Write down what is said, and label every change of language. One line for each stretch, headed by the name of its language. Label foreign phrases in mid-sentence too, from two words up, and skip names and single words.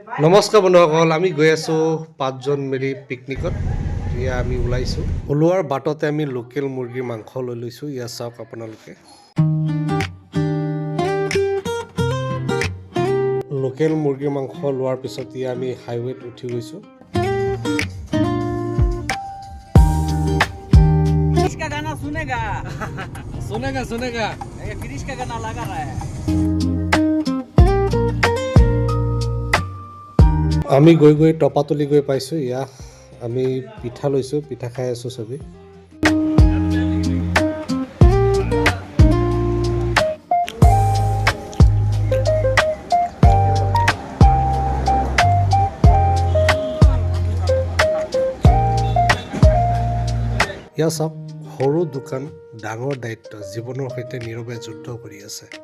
Assamese: নমস্কাৰ বন্ধুসকল, আমি গৈ আছোঁ 5জন মিলি পিকনিকত। এয়া আমি ওলাইছোঁ। ওলোৱাৰ বাটতে আমি লোকেল মুৰ্গীৰ মাংস লৈ লৈছোঁ। ইয়া চাওক আপোনালোকে। লোকেল মুৰ্গীৰ মাংস লোৱাৰ পিছত ইয়া আমি হাইৱেত উঠি গৈছোঁ।
Hindi: क्रिश का गाना सुनेगा सुनेगा सुनेगा क्रिश का गाना लगा रहा है।
Assamese: আমি গৈ গৈ টপাতলি গৈ পাইছোঁ। ইয়া আমি পিঠা লৈছোঁ, পিঠা খাই আছোঁ চবেই। ইয়া চাওক, সৰু দোকান ডাঙৰ দায়িত্ব, জীৱনৰ সৈতে নীৰৱে যুদ্ধ কৰি আছে।